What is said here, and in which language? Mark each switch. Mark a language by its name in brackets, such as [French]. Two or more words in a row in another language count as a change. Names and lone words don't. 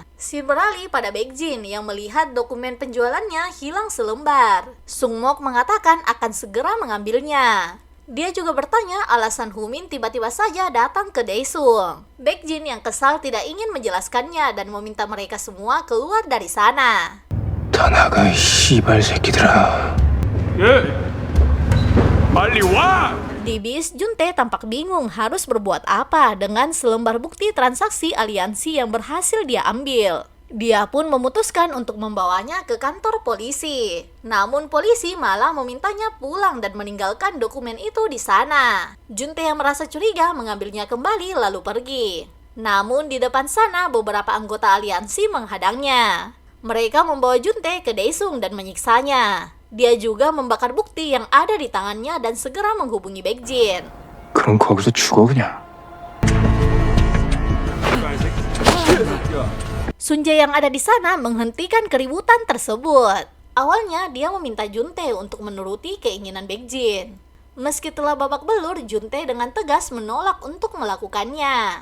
[Indonesian] Scene beralih pada Baekjin yang melihat dokumen penjualannya hilang selembar. Sungmok mengatakan akan segera mengambilnya. Dia juga bertanya alasan Humin tiba-tiba saja datang ke Daesung. Baekjin yang kesal tidak ingin menjelaskannya dan meminta mereka semua keluar dari sana. [Korean] 나가 이 씨발 새끼들아. 예, 빨리 와! [Indonesian] Di bis, Juntae tampak bingung harus berbuat apa dengan selembar bukti transaksi aliansi yang berhasil dia ambil. Dia pun memutuskan untuk membawanya ke kantor polisi. Namun polisi malah memintanya pulang dan meninggalkan dokumen itu di sana. Juntae yang merasa curiga mengambilnya kembali lalu pergi. Namun di depan sana beberapa anggota aliansi menghadangnya. Mereka membawa Juntae ke Daesung dan menyiksanya. Dia juga membakar bukti yang ada di tangannya dan segera menghubungi Baekjin. [Korean] 그럼 거기서 죽어 그냥. [Indonesian] Sunjae yang ada di sana menghentikan keributan tersebut. Awalnya dia meminta Juntae untuk menuruti keinginan Baekjin. Meski telah babak belur, Juntae dengan tegas menolak untuk melakukannya.